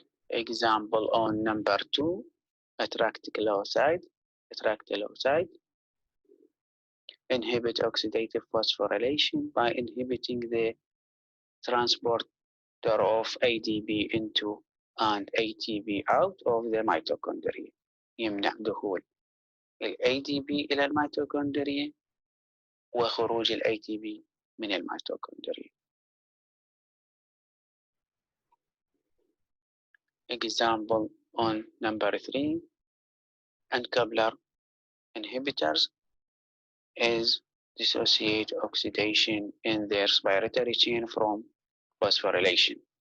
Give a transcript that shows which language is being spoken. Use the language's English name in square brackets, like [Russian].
[English] Example on number 2, Atractyloside. Atractyloside inhibit oxidative phosphorylation by inhibiting the transporter of ADP into and ATP out of the mitochondria. [Arabic] يمنع دخول ال ADP إلى الميتوكوندريا وخروج ال ATP من الميتوكوندريا. [English] Example on number 3, uncoupler inhibitors is dissociate oxidation in their respiratory chain from phosphorylation.